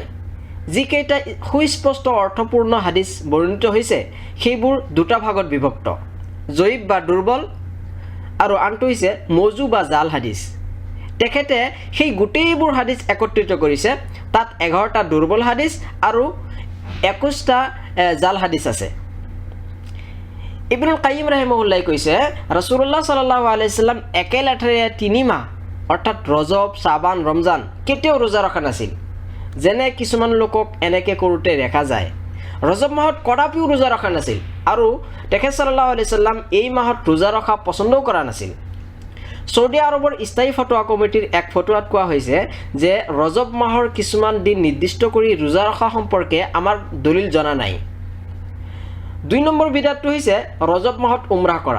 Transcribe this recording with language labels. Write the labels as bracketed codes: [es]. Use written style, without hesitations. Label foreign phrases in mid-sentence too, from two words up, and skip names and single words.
[as] যিকেইটা সুস্পষ্ট অৰ্থপূৰ্ণ হাদিছ বৰ্ণিত হৈছে, সেইবোৰ 2টা ভাগত বিভক্ত, জয়ীব বা দুৰ্বল, আৰু আনটো হৈছে মৌজু বা জাল হাদিছ। তেখেতে সেই গোটেইবোৰ হাদিছ একত্ৰিত কৰিছে। তাত 11টা দুৰ্বল হাদিছ আৰু 21টা জাল হাদিছ আছে। ইবনুল কাইয়িম ৰাহিমাহুল্লাহ কৈছে ৰাসূলুল্লাহ [ar] صلى الله عليه سلم [as] একে লেঠাৰে 3 মাহ অৰ্থাৎ ৰজব, শ্বাবান, ৰমজান কেতিয়াও ৰোজা ৰখা নাছিল, যেনে কিছুমান লোকক এনেকৈ কৰোঁতে দেখা যায়। ৰজব মাহত কদাপিও ৰোজা ৰখা নাছিল আৰু তেখেত [ar] صلى الله عليه سلم [as] এই মাহত ৰোজা ৰখা পচন্দও কৰা নাছিল। ছৌদি আৰবৰ স্থায়ী ফতোৱা কমিটিৰ এক ফতোৱাত কোৱা হৈছে যে ৰজব মাহৰ কিছুমান দিন নিৰ্দিষ্ট কৰি ৰোজা ৰখা সম্পৰ্কে আমাৰ দলিল জনা নাই। 2 নম্বৰ বিদাতটো হৈছে ৰজব মাহত উমৰাহ কৰা।